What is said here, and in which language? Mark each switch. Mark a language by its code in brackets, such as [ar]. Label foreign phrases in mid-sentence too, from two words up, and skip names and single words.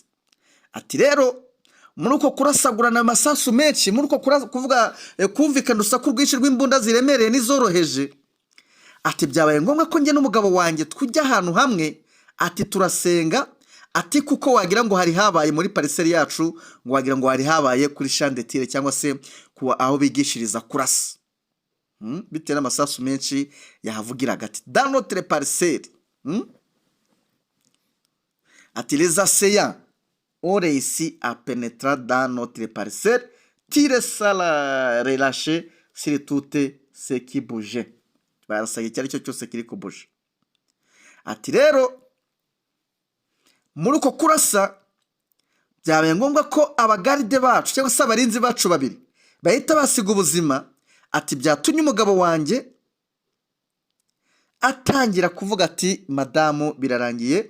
[rw] Ati rero muri uko kurasagurana amasasu menshi, muri uko kuvuga kumvikana urusaku rwinshi rw'imbunda ziremereye n'izoroheje, ati byabaye ngombwa ko njye n'umugabo wanjye tujya ahantu hamwe. Ati turasenga, ati kuko wagira ngo hari habaye muri pariseri yacu, ngo wagira ngo hari habaye kuri shandetire cyangwa se kuwa aho bigishiriza kurasa, bitewe n'amasasu menshi yahavugiraga. [fr] Ati dans notre parcelle, ati les assaillants ont réussi à pénétrer dans notre parcelle, tirer ça la relâcher sur tout ce qui bougeait. [rw] Barasaye icyari cyo cyose kiri kubuje. Ati rero muri uko kurasa byabaye ngombwa ko abagaride bacu cyangwa se abarinzi bacu babiri bahita basiga ubuzima. Ati byatumye umugabo wanjye atangira kuvuga ati madamu birarangiye.